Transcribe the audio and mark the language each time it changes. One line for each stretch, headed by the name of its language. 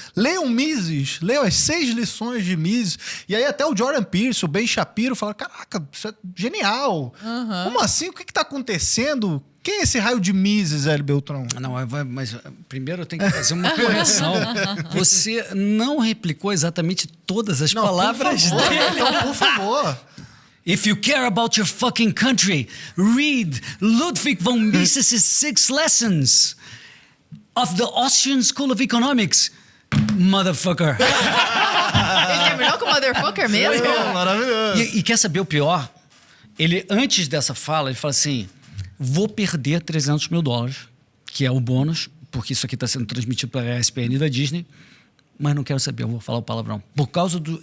Portuguese: Leiam Mises, leiam as 6 lições de Mises. E aí até o Jordan Peterson, o Ben Shapiro, fala, caraca, isso é genial. Como assim? O que tá acontecendo? Quem é esse raio de Mises, Hélio Beltrão? Não, mas primeiro eu tenho que fazer uma correção. Você não replicou exatamente todas as palavras por favor, dele. então, por favor.
English: If you care about your fucking country, read Ludwig von Mises' 6 Lessons of the Austrian School of Economics, motherfucker.
Portuguese: Ele terminou com motherfucker mesmo? Maravilhoso. E quer saber o pior? Ele, antes dessa fala, ele fala assim, vou perder $300 mil, que é o bônus, porque isso aqui está sendo transmitido para a ESPN da Disney, mas não quero saber, eu vou falar o palavrão. Por causa do...